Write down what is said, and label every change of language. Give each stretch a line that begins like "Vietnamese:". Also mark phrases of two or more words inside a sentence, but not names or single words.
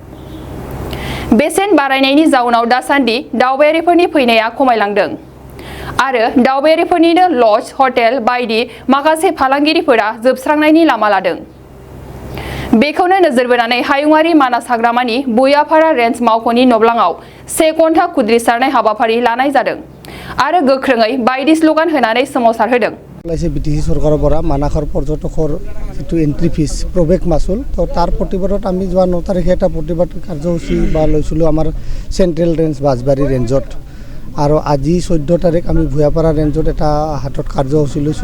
Bodo: बेसेन बारायनायनि जाउनाव दासान्दि दावबायारिफोरनि फैनाया खमायलांदों आरो दावबायारिफोरनिनो
English: lodge, hotel
Bodo: बायदि माखासे फालांगिरिफोरा जोबस्रांनायनि लामा लादों। बेखौनो नोजोर बोनानै हायुङारि मानास हाग्रामानि बुयापारा रेन्ज मावख'नि नब्लाङाव 1 घन्टा खुद्रिसारनाय हाबाफारि लानाय जादों आरो गोख्रोङै बायदि स्ल'गान होनानै सोमावसारहोदों।
Assamese: বিটিচি চৰকাৰৰ পৰা মানাসৰ পৰ্যটকৰ যিটো
English: entry fees
Assamese: প্ৰৱেশ মাচুল তো তাৰ প্ৰতিবাদত আমি যোৱা 9 তাৰিখে এটা প্ৰতিবাদ কাৰ্যসূচী লৈছিলোঁ আমাৰ
English: central range
Assamese: বাঁছবাৰী ৰেঞ্জত আৰু আজি 14 তাৰিখ আমি ভূঞাপাৰা ৰেঞ্জত এটা হাতত কাৰ্যসূচী লৈছোঁ।